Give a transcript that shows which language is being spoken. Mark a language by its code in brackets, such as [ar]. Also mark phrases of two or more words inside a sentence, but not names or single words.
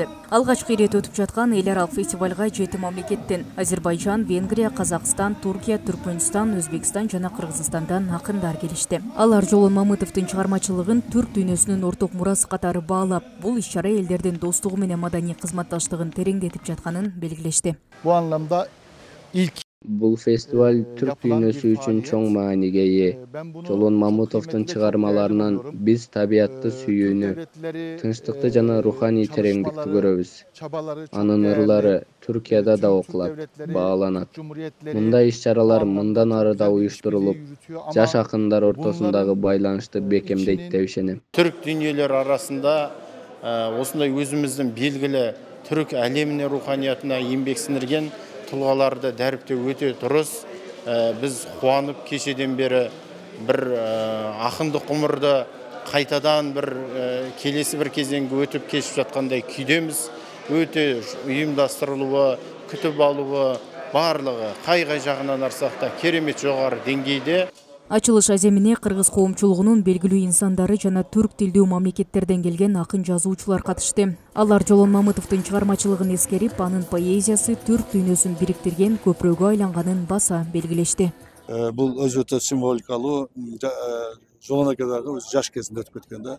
[ky] Алгачкы ирет өтүп жаткан эл аралык фестивалга 7 мамлекеттен Азербайжан, Венгрия, Казакстан, Туркия, Түркмөнстан, Өзбекстан жана Кыргызстандан акындар келишти. Алар Жолон Мамытовдун чыгармачылыгын түрк дүйнөсүнүн орток мурасы катары баалап, бул иш-чара элдердин достугу менен маданий кызматташтыгын тереңдетип жатканын белгилешти. [tr] Bu anlamda ilk [ky] Бул фестиваль түрк дүйнөсү үчүн чоң мааниге ээ. Жолон Мамытовдун чыгармаларынан биз табиятты сүйүүнү, тынчтыкты жана руханий тереңдикти көрөбүз. Анын ырлары Түркияда да окулат, бааланат. Мындай иш-чаралар мындан ары да уюштурулуп, жаш акындар ортосундагы байланышты бекемдейт деп ишенем. [kk] Түрк дүйнөлөр арасында осындай өзүмүздүн белгиле түрк әлемине руханиятына еңбек сіңірген тұлғаларды дәріптеу өте дұрыс. Біз қуанып кешеден бері бір ақындық ғұмырды қайтадан бір келесі бір кезеңге өтіп кешіп жатқандай күйдеміз. Өте ұйымдастырылуы, күтіп алуы, барлығы қай жағынан арсақ та керемет жоғары деңгейде. [ky] Ачылыш аземине кыргыз коомчулугунун белгилүү инсандары жана түрк тилдүү мамлекеттерден келген акын жазуучулар катышты. Алар Жолон Мамытовдун чыгармачылыгын эскерип, анын поэзиясы түрк дүйнөсүн бириктирген көпүрөгө айланганын баса белгилешти. Бул өзү өтө символикалуу, Жолон аке дагы жаш кезинде өтүп кеткен да.